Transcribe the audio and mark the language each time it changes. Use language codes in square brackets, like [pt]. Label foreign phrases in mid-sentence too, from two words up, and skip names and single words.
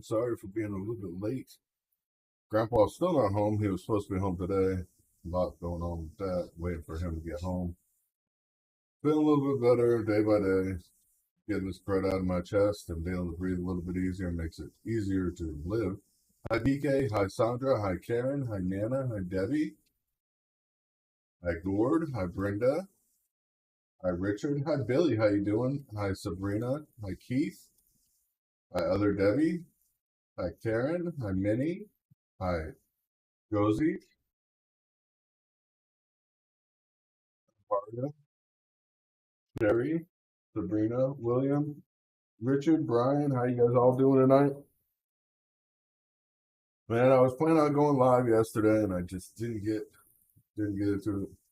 [en] Sorry for being a little bit late. Grandpa's still not home. He was supposed to be home today. A lot going on with that. Waiting for him to get home. Feeling a little bit better day by day. Getting this crud out of my chest and being able to breathe a little bit easier makes it easier to live. Hi, DK. Hi, Sandra. Hi, Karen. Hi, Nana. Hi, Debbie. Hi, Gord. Hi, Brenda. Hi, Richard. Hi, Billy. How you doing? Hi, Sabrina. Hi, Keith. Hi, other Debbie. Hi, Karen. Hi, Minnie. Hi, Josie. Maria. Sherry. Sabrina. William. Richard. Brian. How you guys all doing tonight? Man, I was planning on going live yesterday, and I just didn't get it through.